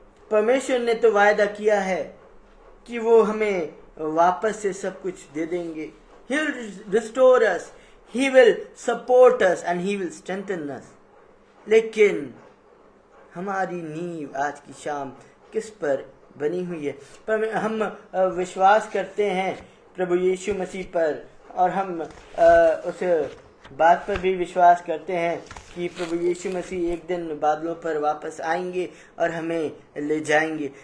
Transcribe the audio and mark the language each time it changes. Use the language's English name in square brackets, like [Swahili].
[Hindi] परमेश्वर ने तो वायदा किया है कि वो हमें वापस से सब कुछ दे देंगे. [English] He will restore us, He will support us and He will strengthen us. [Hindi] लेकिन हमारी नींव आज की शाम किस पर बनी हुई है? पर हम विश्वास करते हैं प्रभु यीशु मसीह पर, और हम उस बात पर भी विश्वास करते हैं कि प्रभु यीशु मसीह एक दिन बादलों पर वापस आएंगे और हमें ले जाएंगे.